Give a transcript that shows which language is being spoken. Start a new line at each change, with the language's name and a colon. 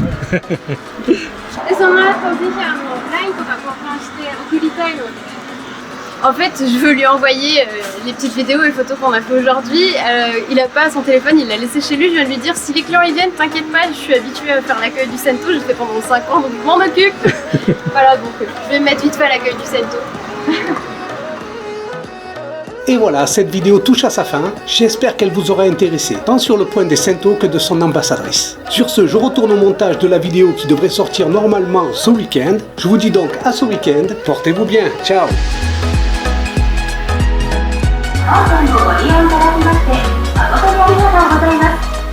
Japanese: で、その後ぜひLINE とか交換して送りたいので。
French: En fait, je veux lui envoyer les petites vidéos et photos qu'on a fait aujourd'hui. Il n'a pas son téléphone, il l'a laissé chez lui. Je viens de lui dire si les clients ils viennent, t'inquiète pas, je suis habituée à faire l'accueil du Sento. J'ai fait pendant 5 ans, donc je m'en occupe. Voilà, donc je vais me mettre vite fait à l'accueil du Sento. Et voilà, cette vidéo touche à sa fin. J'espère qu'elle vous aura intéressé, tant sur le point des Sento que de son ambassadrice. Sur ce, je retourne au montage de la vidéo qui devrait sortir normalement ce week-end. Je vous dis donc à ce week-end. Portez-vous bien. Ciao!
Japanese: 当店をご利用いただきまして誠にありがとうございます。